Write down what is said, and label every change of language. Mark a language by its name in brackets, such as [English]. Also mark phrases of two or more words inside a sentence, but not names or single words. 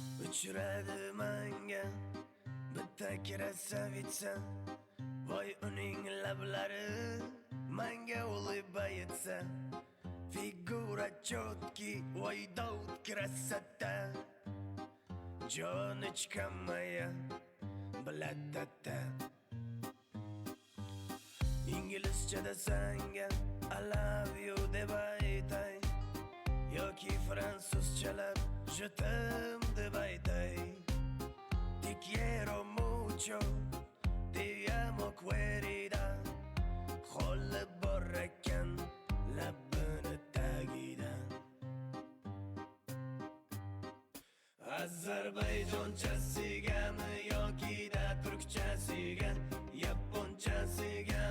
[Uzbek] uchradi menga bitta krasavitsa, voy uning lablari menga ulib aytsa, figura chotki, voy Davud krasota, joni chiqamaya bilatata. İngilizcede senga [English] I love you [Uzbek] deb aytay, yoki fransuzchalab [French] je t'aime [Uzbek] deb aytay. [Spanish] Te quiero mucho, te amo querida, [Uzbek] qo'li bor ekan labini tagida. Ozarbayjonchasigami yoki da turkchasiga, yaponchasiga